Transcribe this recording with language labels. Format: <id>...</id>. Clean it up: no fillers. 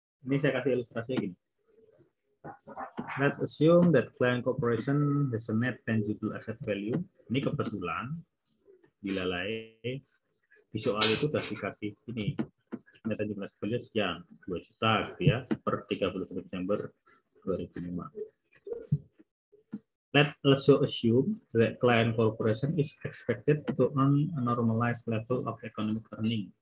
<id>Ini saya kasih ilustrasinya gini.</id> <en>Let's assume that client corporation has a net tangible asset value.</en> <id>Ini kebetulan dilalai di soal itu sudah dikasih ini net tangible asset value sekian 2 juta gitu ya per 31 Desember 2005.</id> <en>Let's also assume that client corporation is expected to earn a normalized level of economic earning.</en>